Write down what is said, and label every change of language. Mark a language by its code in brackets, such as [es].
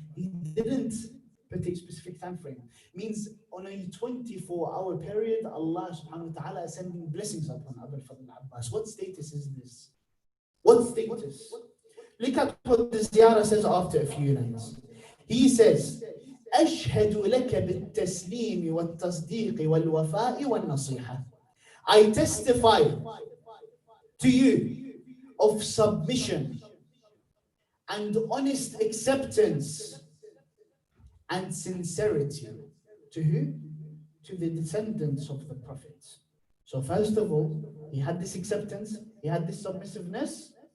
[en] He didn't put a specific time frame. Means on a 24-hour period, Allah subhanahu wa ta'ala is sending blessings upon Abu al-Fadl al-Abbas. What status is this? What status? Look at what the ziyarah says after a few lines. [ar] He says, أشهد لك بالتسليم والتصديق والوفاء والنصيحة. [en] I testify to you of submission and honest acceptance and sincerity. To who? To the descendants of the prophets. So first of all, he had this acceptance, he had this submissiveness.